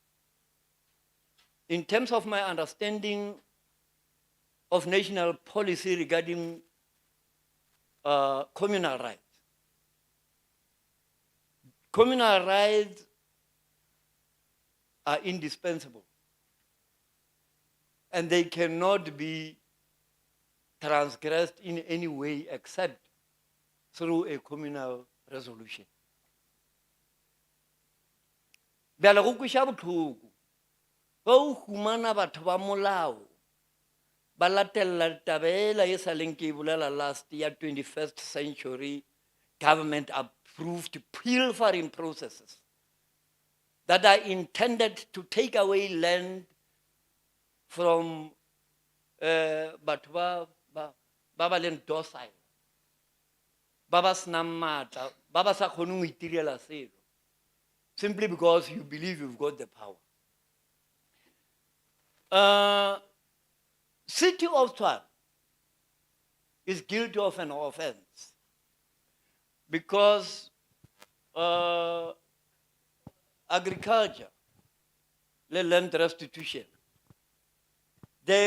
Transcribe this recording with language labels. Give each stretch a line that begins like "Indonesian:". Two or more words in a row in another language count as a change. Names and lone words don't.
English: In terms of my understanding of national policy regarding communal rights are indispensable. And they cannot be transgressed in any way except through a communal resolution.
Northern Sotho: Bjale go kweša botlhoko ga o humana batho ba molao ba latella tabela e sa leng ke bolela
English: last year 21st century government approved pilfering processes that are intended to take away land from
Northern Sotho: batho ba leng docile, ba ba senang maatla, ba ba sa kgoneng go itirela selo,
English: simply because you believe you've got the power. City of Tshwane is guilty of an offense because agriculture, land restitution, they